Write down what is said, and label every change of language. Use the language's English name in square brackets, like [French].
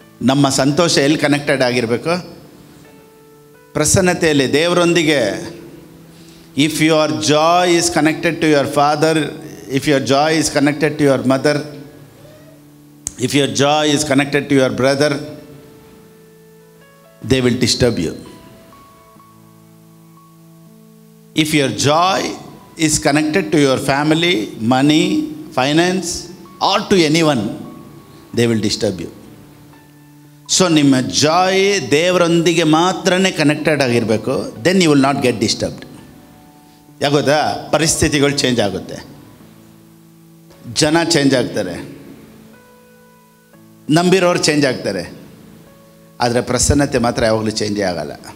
[Kannada] ನಮ್ಮ ಸಂತೋಷ ಎಲ್ಲಿ ಕನೆಕ್ಟೆಡ್ ಆಗಿರಬೇಕು, ಪ್ರಸನ್ನತೆಯಲ್ಲಿ, ದೇವರೊಂದಿಗೆ. [English] If your joy is connected to your father, if your joy is connected to your mother, if your joy is connected to your brother, they will disturb you. If your joy is connected to your family, money, finance, or to anyone, they will disturb you. [Kannada] So ನಿಮ್ಮ ಜಾಯ್ ದೇವರೊಂದಿಗೆ ಮಾತ್ರನೇ connected ಆಗಿರಬೇಕು. [English] Then you will not get disturbed. [Kannada] ಯಾಕೋದಾ, ಪರಿಸ್ಥಿತಿಗಳು change ಆಗುತ್ತೆ, ಜನ change ಆಗ್ತಾರೆ, ನಂಬಿರೋರು change ಆಗ್ತಾರೆ, ಆದರೆ ಪ್ರಸನ್ನತೆ ಮಾತ್ರ ಯಾವಾಗಲೂ ಚೇಂಜೇ ಆಗಲ್ಲ.